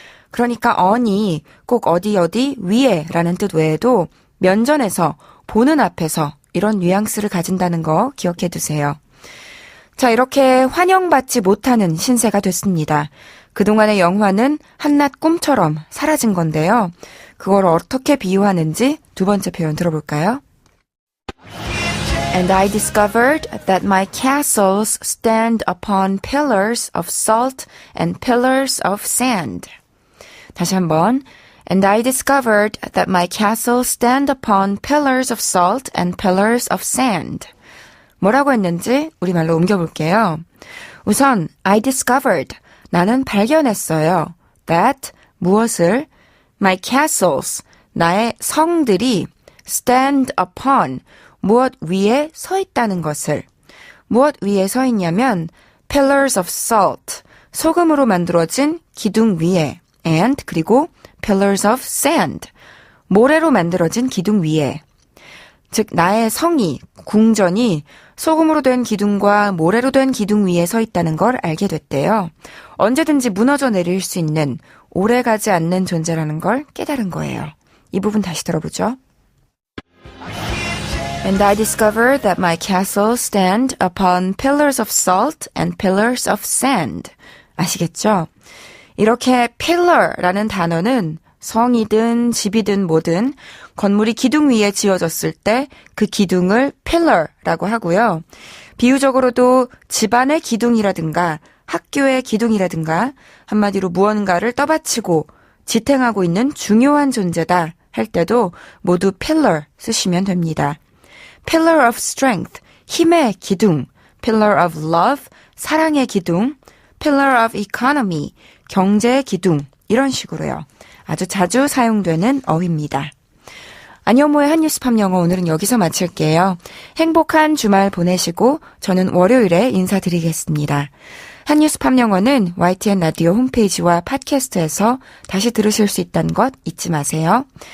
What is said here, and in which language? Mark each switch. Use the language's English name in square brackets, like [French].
[Korean] 그러니까 on이 꼭 어디 위에 라는 뜻 외에도 면전에서, 보는 앞에서 이런 뉘앙스를 가진다는 거 기억해 두세요. 자, 이렇게 환영받지 못하는 신세가 됐습니다. 그동안의 영화는 한낱 꿈처럼 사라진 건데요. 그걸 어떻게 비유하는지 두 번째 표현 들어볼까요? [English] And I discovered that my castles stand upon pillars of salt and pillars of sand. [Korean] 다시 한번. [English] And I discovered that my castles stand upon pillars of salt and pillars of sand. [Korean] 뭐라고 했는지 우리말로 옮겨볼게요. 우선 [English] I discovered, [Korean] 나는 발견했어요. That, 무엇을? [English] My castles, [Korean] 나의 성들이 [English] stand upon, [Korean] 무엇 위에 서 있다는 것을. 무엇 위에 서 있냐면 [English] pillars of salt, [Korean] 소금으로 만들어진 기둥 위에, and 그리고 [English] pillars of sand, [Korean] 모래로 만들어진 기둥 위에. 즉 나의 성이, 궁전이 소금으로 된 기둥과 모래로 된 기둥 위에 서 있다는 걸 알게 됐대요. 언제든지 무너져 내릴 수 있는, 오래가지 않는 존재라는 걸 깨달은 거예요. 이 부분 다시 들어보죠. [English] And I discovered that my castles stand upon pillars of salt and pillars of sand. [Korean] 아시겠죠? 이렇게 pillar라는 단어는 성이든 집이든 뭐든 건물이 기둥 위에 지어졌을 때 그 기둥을 pillar라고 하고요. 비유적으로도 집안의 기둥이라든가 학교의 기둥이라든가 한마디로 무언가를 떠받치고 지탱하고 있는 중요한 존재다 할 때도 모두 pillar 쓰시면 됩니다. [English] pillar of strength, [Korean] 힘의 기둥, [English] pillar of love, [Korean] 사랑의 기둥, [English] pillar of economy, [Korean] 경제의 기둥, 이런 식으로요. 아주 자주 사용되는 어휘입니다. 안현모의 한뉴스팝 영어 오늘은 여기서 마칠게요. 행복한 주말 보내시고 저는 월요일에 인사드리겠습니다. 한뉴스팝 영어는 YTN 라디오 홈페이지와 팟캐스트에서 다시 들으실 수 있다는 것 잊지 마세요.